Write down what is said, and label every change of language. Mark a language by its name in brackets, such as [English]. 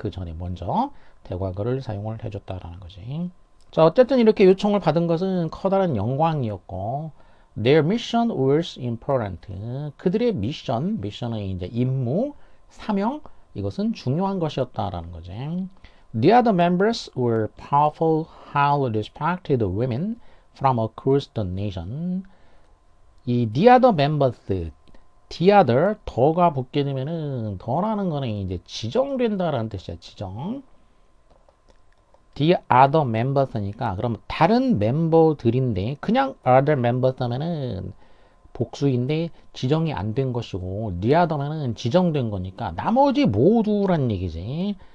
[Korean] 그 전에 먼저 대과거를 사용을 해줬다라는 거지. 자, 어쨌든 이렇게 요청을 받은 것은 커다란 영광이었고, [English] their mission was important. [Korean] 그들의 미션은 이제 임무, 사명, 이것은 중요한 것이었다라는 거지. [English] The other members were powerful, highly respected women from across the nation. [Korean] 이 the other members, the other, 더가 붙게 되면은, 더라는 거는 이제 지정된다라는 뜻이야, 지정. [English] the other members [Korean] 니까, 그럼 다른 멤버들인데, 그냥 other members 하면은 복수인데 지정이 안 된 것이고, the other면은 지정된 거니까 나머지 모두란 얘기지.